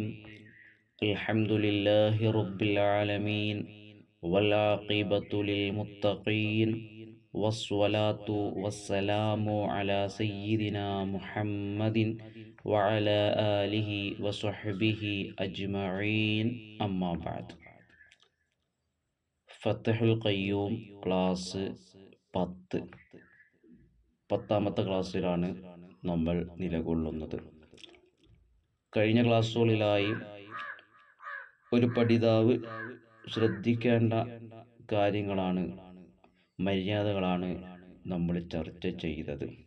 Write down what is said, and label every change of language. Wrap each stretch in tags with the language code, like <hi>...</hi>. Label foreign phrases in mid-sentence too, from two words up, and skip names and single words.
<ar>الحمد لله رب العالمين، والعاقبة للمتقين، والصلاة والسلام على سيدنا محمد وعلى آله وصحبه أجمعين. أما بعد.</ar> <ml>ഫത്തഹുൽ ഖയ്യൂം ക്ലാസ് 10, 10ാമത്തെ ക്ലാസ്സിലാണ് നമ്മൾ നിലകൊള്ളുന്നത്. കഴിഞ്ഞ ക്ലാസ്സുകളിലായി ഒരു പഠിതാവ് ശ്രദ്ധിക്കേണ്ട കാര്യങ്ങളാണ്, മര്യാദകളാണ് നമ്മൾ ചർച്ച ചെയ്തത്.</ml>